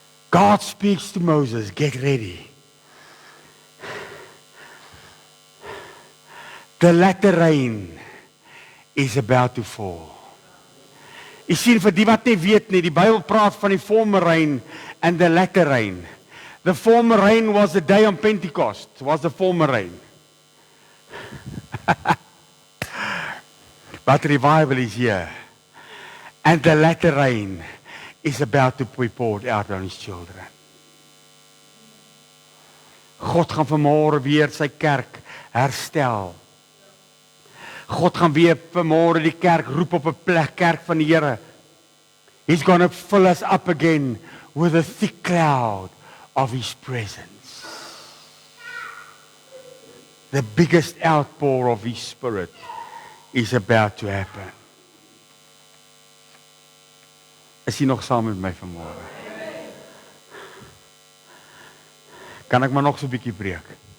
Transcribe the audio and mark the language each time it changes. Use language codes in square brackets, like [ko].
[en] God speaks to Moses, get ready. The latter rain is about to fall. [af] Jy sien, vir die wat nie weet nie, die Bybel praat van die [en] former rain and the latter rain. The former rain was the day on Pentecost, was the former rain. But revival is here. And the latter rain is about to be poured out on his children. [af] God gaan vanmôre weer sy kerk herstel. God gaan weer vanmôre die kerk roep op 'n plek, kerk van die Here. [en] He's going to fill us up again with a thick cloud of his presence. The biggest outpour of his Spirit is about to happen. [af] Is jy nog saam met my vanmôre? Kan ek maar nog so 'n bietjie preek?